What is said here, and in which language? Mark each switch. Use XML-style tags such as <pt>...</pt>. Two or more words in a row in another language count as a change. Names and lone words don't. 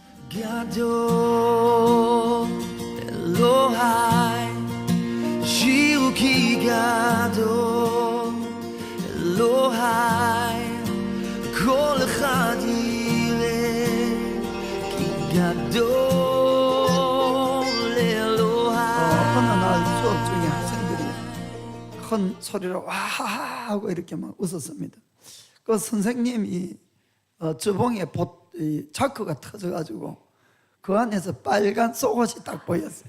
<he>גדול אלוהי שירו כי גדול אלוהי כל אחד יראה כי גדול</he> <ko>어느 날 수업 중에 학생들이 큰 소리로 와 하고 이렇게 막 웃었습니다. 그 선생님이 주봉에 자크가 터져가지고 그 안에서 빨간 속옷이 딱 보였어요.</ko>